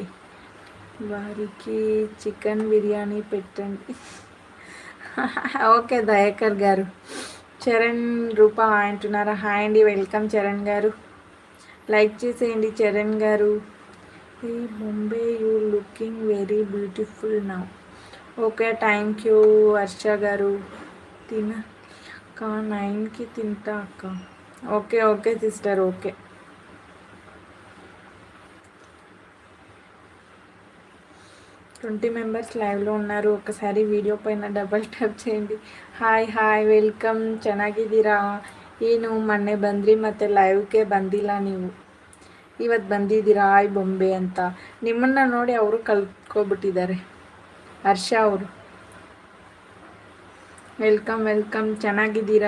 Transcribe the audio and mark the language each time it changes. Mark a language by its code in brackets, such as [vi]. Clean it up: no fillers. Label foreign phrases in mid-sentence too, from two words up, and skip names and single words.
[te] వారికి చికెన్ బిర్యానీ పెట్టండి. ఓకే దయాకర్ గారు. చరణ్ రూపా అంటున్నారా? హాయ్ అండి వెల్కమ్ చరణ్ గారు. లైక్ చేసేయండి చరణ్ గారు. [en] ఈ బొంబే you looking very beautiful now. okay thank you [te] హర్ష గారు. తిన అక్క 9కి తింటా అక్క. [en] okay okay sister okay. [te] 20 మెంబర్స్ లైవ్లో ఉన్నారు. ఒకసారి వీడియో పైన [en] double tap [te] చేయండి. [en] hi hi welcome. [kn] ಚೆನ್ನಾಗಿದ್ದೀರಾ? ಏನು ಮೊನ್ನೆ ಬಂದ್ರಿ ಮತ್ತೆ ಲೈವ್ಗೆ ಬಂದಿಲ್ಲ ನೀವು, ಇವತ್ತು ಬಂದಿದ್ದೀರಾ ಹಾಯ್ ಬೊಂಬೆ ಅಂತ. ನಿಮ್ಮನ್ನು ನೋಡಿ ಅವರು ಕಲ್ತ್ಕೊಬಿಟ್ಟಿದ್ದಾರೆ ಹರ್ಷ ಅವರು. [en] welcome welcome. [kn] ಚೆನ್ನಾಗಿದ್ದೀರಾ?